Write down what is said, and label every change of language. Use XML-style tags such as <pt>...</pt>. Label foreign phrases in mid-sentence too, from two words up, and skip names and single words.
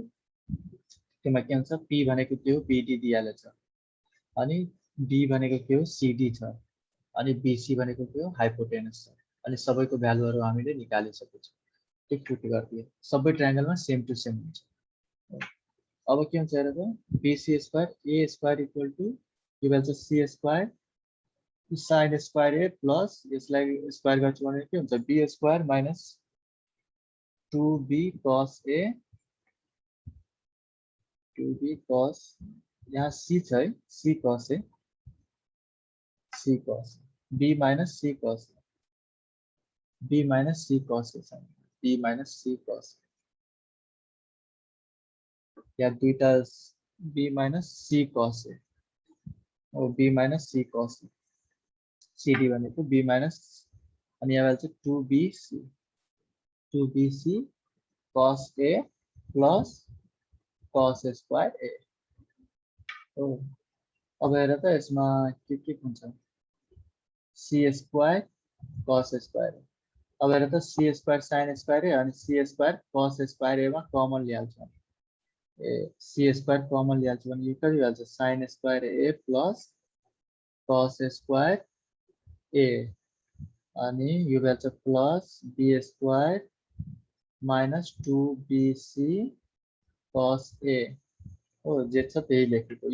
<ne>त्यसमा के हुन्छ p भनेको के हो बीडी दिइहालेछ अनि d भनेको के हो सीडी छ अनि बीसी भनेको के हो हाइपोटेनस छ अनि सबैको भ्यालुहरु हामीले निकालिसकेका छौँ। टिक टुक गरिदिए सबै ट्रायंगलमा</ne> <en>same to same</en> <ne>हुन्छ। अब के हुन्छ हेर त</ne> <en>BC square A square equal to</en> <ne>के भन्छ</ne> <en>C square sin square A plus</en> <ne>यसलाई स्क्वायर गर्छु भने के हुन्छ</ne> <en>B square minus 2b cos a 2b cos</en> <ne>यहाँ c छ है</ne> <en>c cos a c cos b minus c cos b minus c cos a b minus c cos</en> <ne>या दुईटा</ne> <en>b minus c cos a और b minus c cos a cd भनेको b minus</en> <ne>अनि यहाँ चाहिँ</ne> <en>2bc cos a plus cos स्क्वायर a हो।</en> <ne>अब हेर त यसमा के हुन्छ</ne> <en>c square cos square.</en> <ne>अब हेर त</ne> <en>c square sin square A</en> <ne>अनि</ne> <en>c square cos square A</en> <ne>मा कमन ल्याउँछ</ne> <en>A c square</en> <ne>कमन ल्याउँछ भने यो कति भन्छ</ne> <en>sin square A plus cos square A</en> <ne>अनि यो भन्छ</ne> <en>plus b square minus 2bc cos a</en> <ne>हो जे छ त्यही लेखेको।</ne>